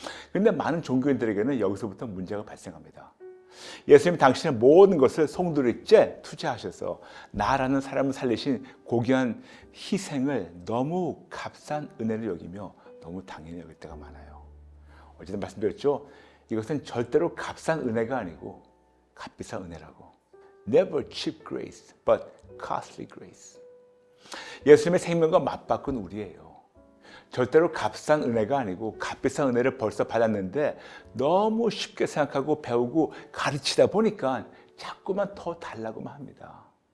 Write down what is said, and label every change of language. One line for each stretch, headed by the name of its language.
Korean: 그런데 많은 종교인들에게는 여기서부터 문제가 발생합니다. 예수님 당신의 모든 것을 송두리째 투자하셔서 나라는 사람을 살리신 고귀한 희생을 너무 값싼 은혜를 여기며 너무 당연히 여길 때가 많아요. 어제도 말씀드렸죠. 이것은 절대로 값싼 은혜가 아니고 값비싼 은혜라고.
English: Never cheap grace, but costly grace.
Korean: 예수님의 생명과 맞바꾼 우리예요. 절대로 값싼 은혜가 아니고 값비싼 은혜를 벌써 받았는데 너무 쉽게 생각하고 배우고 가르치다 보니까 자꾸만 더 달라고만 합니다.